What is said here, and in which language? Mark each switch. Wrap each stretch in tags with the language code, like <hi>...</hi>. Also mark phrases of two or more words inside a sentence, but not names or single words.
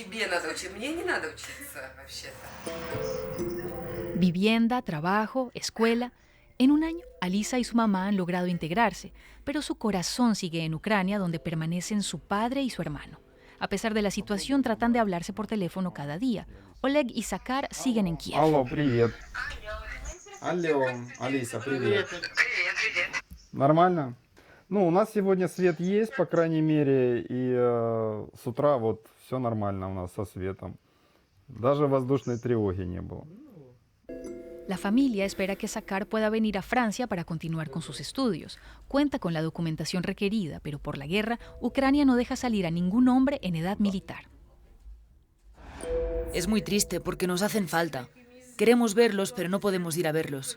<es>Vivienda, trabajo, escuela. En un año, Alisa y su mamá han logrado integrarse, pero su corazón sigue en Ucrania, donde permanecen su padre y su hermano. A pesar de la situación, tratan de hablarse por teléfono cada día. Oleg y Zakhar siguen en Kiev.</es> <ru>Алло, привет. Алло, Алиса, привет. Нормально? Ну, у нас сегодня свет есть, по крайней мере, и с утра вот все нормально у нас со светом. Даже воздушной тревоги не было.</ru> <es>La familia espera que Zakhar pueda venir a Francia para continuar con sus estudios. Cuenta con la documentación requerida, pero por la guerra, Ucrania no deja salir a ningún hombre en edad militar. Es muy triste porque nos hacen falta. Queremos verlos, pero no podemos ir a verlos.</es>